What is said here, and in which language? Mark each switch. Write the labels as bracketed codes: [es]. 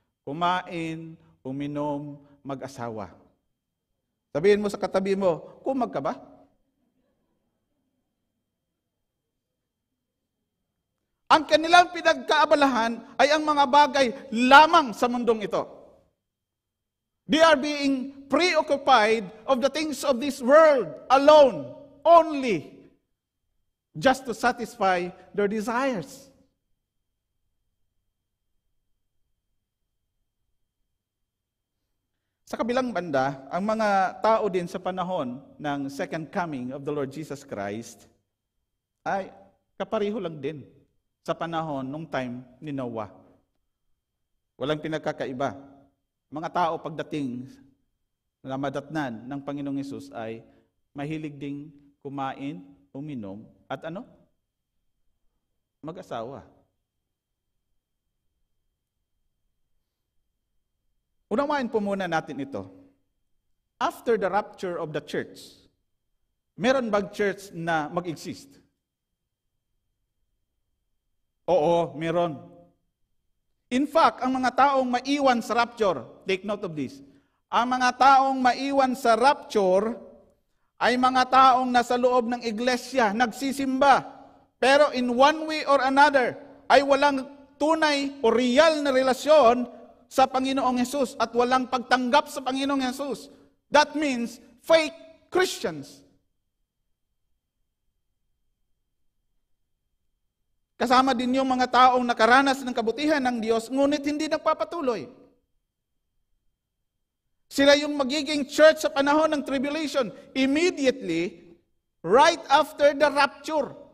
[tl] Kumain, uminom, mag-asawa. Sabihin mo sa katabi mo, kumag ka ba? Ang kanilang pinagkaabalahan ay ang mga bagay lamang sa mundong ito. [en] They are being preoccupied of the things of this world alone, only, just to satisfy their desires. [tl] Sa kabilang banda, ang mga tao din sa panahon ng [en] second coming of the Lord Jesus Christ [tl] ay kapareho lang din sa panahon nung time ni Noah. Walang pinagkakaiba. Mga tao pagdating na madatnan ng Panginoong Hesus ay mahilig ding kumain, uminom, at mag-asawa. Unawain po muna natin ito. [en] After the rapture of the church, [tl] meron bang church na mag-exist? Oo, meron. In fact, ang mga taong maiwan sa rapture, [en] take note of this, [tl] ang mga taong maiwan sa rapture ay mga taong nasa loob ng iglesia, nagsisimba, pero in one way or another ay walang tunay o real na relasyon sa Panginoong Hesus at walang pagtanggap sa Panginoong Hesus. [en] That means fake Christians. [tl] Kasama din yung mga taong nakaranas ng kabutihan ng Diyos, ngunit hindi nagpapatuloy. Sila yung magiging church sa panahon ng tribulation, [en] immediately, right after the rapture.